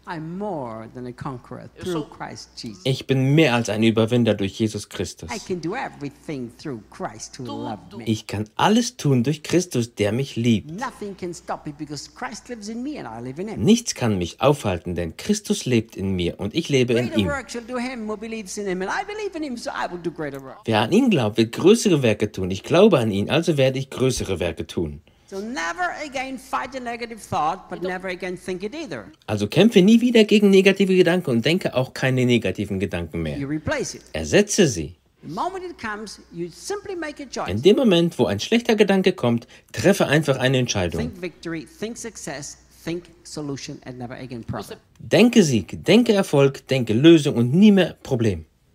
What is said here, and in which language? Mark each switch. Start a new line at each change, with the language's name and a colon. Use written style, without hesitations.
English: I'm more than a conqueror through Christ Jesus.
German: Ich bin mehr als ein Überwinder durch Jesus Christus.
English: I can do everything through Christ who loved me.
German: Ich kann alles tun durch Christus, der mich liebt.
English: Nothing can stop me because Christ lives in me and I live in him.
German: Nichts kann mich aufhalten, denn Christus lebt in mir und ich lebe in ihm.
English: Greater work shall do him who believes in him and I believe in him, so I will do greater work.
German: Wer an ihn glaubt, wird größere Werke tun. Ich glaube an ihn, also werde ich größere Werke tun.
English: So never again fight a negative thought, but never again think it either.
German: Also kämpfe nie wieder gegen negative Gedanken und denke auch keine negativen Gedanken mehr.
English: You replace it.
German: Ersetze sie.
English: The moment it comes, you simply make a choice.
German: In dem Moment, wo ein schlechter Gedanke kommt, treffe einfach eine Entscheidung.
English: Think victory, think success, think solution and never again problem.
German: Denke Sieg, denke Erfolg, denke Lösung und nie mehr Problem.